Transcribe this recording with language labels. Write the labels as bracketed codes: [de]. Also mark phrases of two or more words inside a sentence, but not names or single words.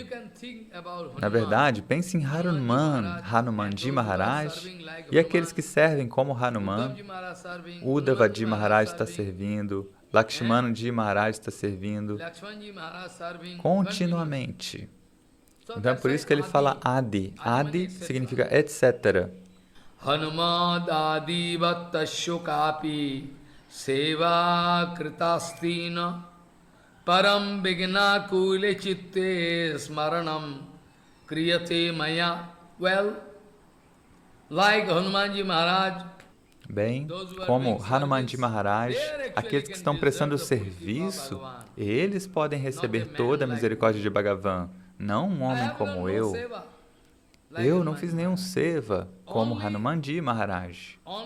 [pt] Na verdade, pense em Hanuman, Hanumanji Maharaj, e aqueles que servem como Hanuman. Uddhavaji Maharaj está servindo, Lakshmanaji Maharaj está servindo continuamente. Então é por isso que ele fala Adi. Adi significa etc. [sa] Hanumad Adi Vattashokapi Seva Kritastina Param Vigna Kule Chitte Smaranam Kriyate Maya. [en] Well, like Hanumanji Maharaj, [pt] bem, como Hanumanji Maharaj, aqueles que estão prestando serviço, eles podem receber toda a misericórdia de Bhagavan. Não um homem como eu. Eu não fiz nenhum seva como Hanumanji Maharaj.